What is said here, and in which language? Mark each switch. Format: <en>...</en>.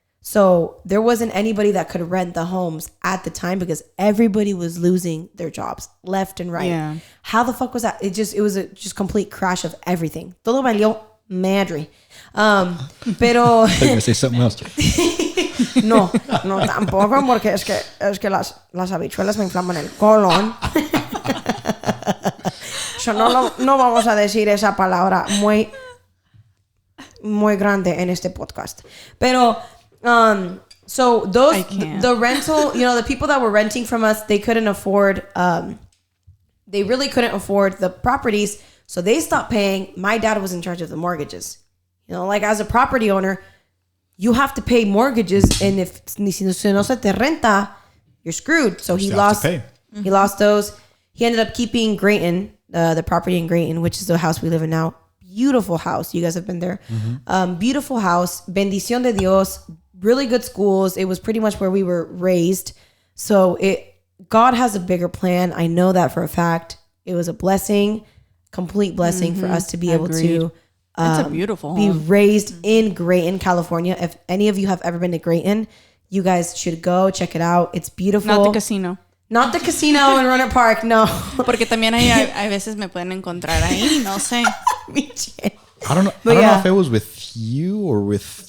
<en>So there wasn't anybody that could rent the homes at the time because everybody was losing their jobs left and right. Yeah. How the fuck was that? It was a just complete crash of everything.</en> <es>Todo valió madre. Pero</es> <en>I'm gonna say something else.</en> <es>No, tampoco, porque es que las habichuelas me inflaman el colon. So no vamos a decir esa palabra muy muy grande en este podcast.</es> <en>Pero, so the rental, the people that were renting from us, they couldn't afford, they really couldn't afford the properties. So they stopped paying. My dad was in charge of the mortgages. Like as a property owner, you have to pay mortgages. And if</en> <es>no se te renta,</es> <en>you're screwed. So he lost those. He ended up keeping Grayton, the property in Grayton, which is the house we live in now. Beautiful house. You guys have been there. Beautiful house.</en> <es>Bendición de Dios.</es> <en>Really good schools. It was pretty much where we were raised. So God has a bigger plan. I know that for a fact. It was a blessing, complete blessing for us to be able to it's a beautiful be home. Raised in Grayton, California. If any of you have ever been to Grayton, you guys should go check it out. It's beautiful. Not the casino. Not the casino in Runner Park, no.</en> <es>Porque también hay veces me pueden encontrar ahí, no sé.</es> <en>I don't know. I don't know if it was with you or with</en>